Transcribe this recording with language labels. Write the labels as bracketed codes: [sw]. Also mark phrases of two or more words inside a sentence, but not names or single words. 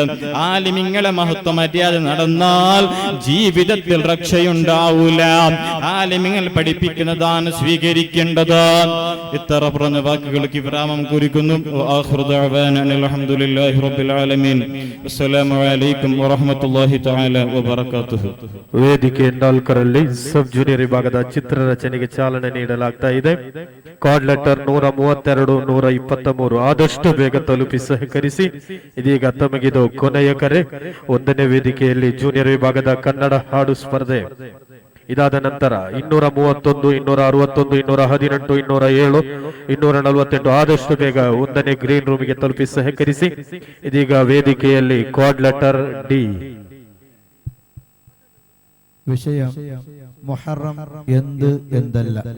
[ml] ആലിമീങ്ങളെ മഹത്വ മര്യാദ നടന്നാൽ ജീവിതത്തിൽ രക്ഷയുണ്ടാവൂല. ആലിമീങ്ങൾ പഠിപ്പിക്കുന്നതാണ് സ്വീകരിക്കേണ്ടത്. ഇത്ര പറഞ്ഞ വാക്കുകൾക്ക് വിരാമം കുറിക്കുന്നു. [ar] آخر دعوانا الحمد لله رب العالمين. السلام عليكم ورحمة الله تعالى وبركاته. [kn] ವೇದಿಕೆ ನಾಲ್ಕರಲ್ಲಿ [en] sub junior [kn] ವಿಭಾಗದ ಚಿತ್ರರಚನೆಗೆ ಚಾಲನೆ ನೀಡಲಾಗ್ತಾ ಇದೆ. [en] code letter [kn] 132 123 ಆದಷ್ಟು ಬೇಗ ತಲುಪಿ ಸಹಕರಿಸಿ. ಇದೀಗ ತಮಗಿದು ಕೊನೆಯ ಕರೆ. 1ನೇ ವೇದಿಕೆಯಲ್ಲಿ ಜೂನಿಯರ್ ವಿಭಾಗದ ಕನ್ನಡ ಹಾಡು ಸ್ಪರ್ಧೆ. ಇದಾದ ನಂತರ 231 261 218 207 248 ಆದಷ್ಟು ಬೇಗ 1ನೇ ಗ್ರೀನ್ ರೂಮಿಗೆ ತಲುಪಿ ಸಹಕರಿಸಿ. ಇದೀಗ ವೇದಿಕೆಯಲ್ಲಿ [en] code letter D. [ml] വിഷയം മുഹറം എന്ത് എന്തല്ല.